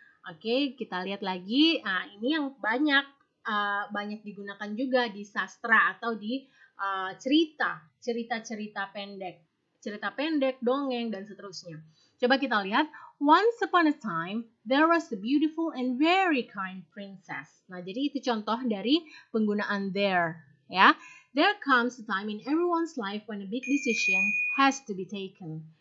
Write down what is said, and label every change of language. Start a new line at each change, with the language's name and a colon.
Indonesian: Oke, kita lihat lagi. Nah, ini yang banyak digunakan juga di sastra atau di cerita-cerita pendek, dongeng, dan seterusnya. Coba kita lihat.
English: Once upon a time, there was a beautiful and very kind princess.
Indonesian: Nah, jadi itu contoh dari penggunaan there, ya.
English: There comes a time in everyone's life when a big decision has to be taken.